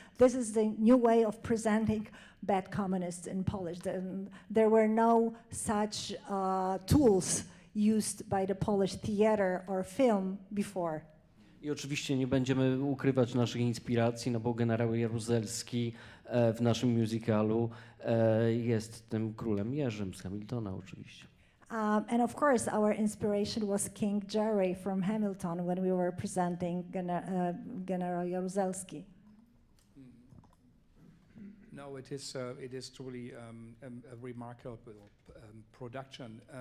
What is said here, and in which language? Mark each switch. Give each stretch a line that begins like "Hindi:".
English: This is the new way of presenting bad communists in Polish. There were no such tools used by the Polish theater or film before.
Polish: I oczywiście nie będziemy ukrywać naszych inspiracji, no bo generał Jaruzelski w naszym musicalu jest tym królem Jerzym z Hamiltona oczywiście.
English: And of course, our inspiration was King Jerry from Hamilton when we were presenting General Jaruzelski. No, it is truly a remarkable production.